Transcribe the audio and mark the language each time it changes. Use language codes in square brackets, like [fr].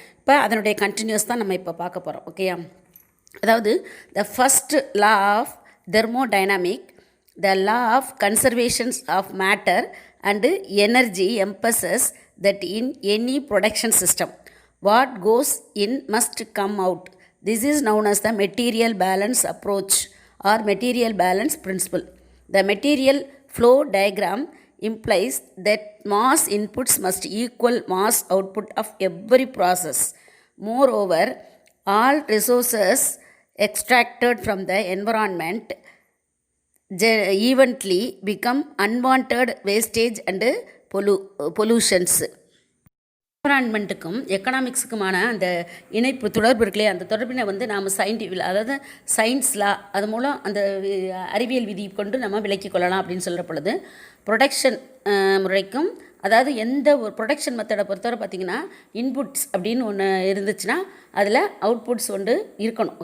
[ta] இப்போ அதனுடைய கண்டினியூஸ் தான் நம்ம இப்போ பார்க்க போகிறோம். ஓகேயா. அதாவது [en] The first law of thermodynamic, the law of conservations of matter and energy emphasises that in any production system what goes in must come out. This is known as the material balance approach or material balance principle. The material flow diagram implies that mass inputs must equal mass output of every process. Moreover, all resources extracted from the environment eventually become unwanted wastage and pollutions. [ta] என்வரான்மெண்ட்டுக்கும் எக்கனாமிக்ஸுக்குமான அந்த இணைப்பு தொடர்பு இருக்குல்லையே, அந்த தொடர்பினை வந்து நாம் அதாவது science லா அது மூலம் அந்த அறிவியல் விதி கொண்டு நம்ம விளக்கிக் கொள்ளலாம் அப்படின்னு சொல்கிற பொழுது, ப்ரொடக்ஷன் முறைக்கும், அதாவது எந்த ஒரு ப்ரொடக்ஷன் மெத்தடை பொறுத்தவரை பார்த்திங்கன்னா இன்புட்ஸ் அப்படின்னு ஒன்று இருந்துச்சுன்னா அதில் அவுட்புட்ஸ் ஒன்று இருக்கணும்.